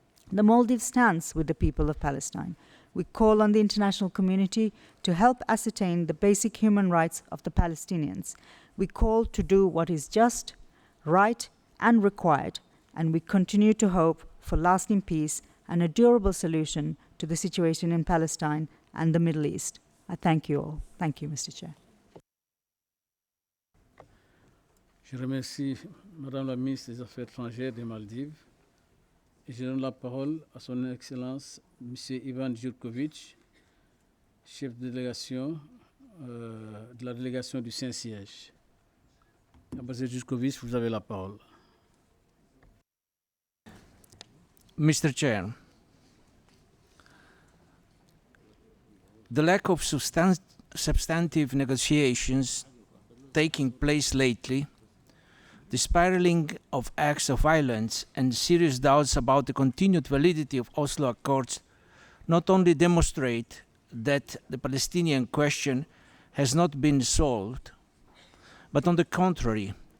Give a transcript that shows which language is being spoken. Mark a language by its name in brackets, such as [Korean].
[English] The Maldives stands with the people of Palestine. We call on the international community to help ascertain the basic human rights of the Palestinians. We call to do what is just, right, and required, and we continue to hope for lasting peace and a durable solution to the situation in Palestine and the Middle East. I thank you all. Thank you, Mr. Chair. [French] Je remercie Madame la ministre des Affaires étrangères des Maldives et je donne la parole à son Excellence M. Ivan Jurkovic, chef de délégation de la délégation du Saint-Siège. Ambassadeur Jurkovic, vous avez la parole. [English] Mr. Chair, the lack of substantive negotiations taking place lately, the spiraling of acts of violence, and serious doubts about the continued validity of Oslo Accords not only demonstrate that the Palestinian question has not been solved, but on the contrary,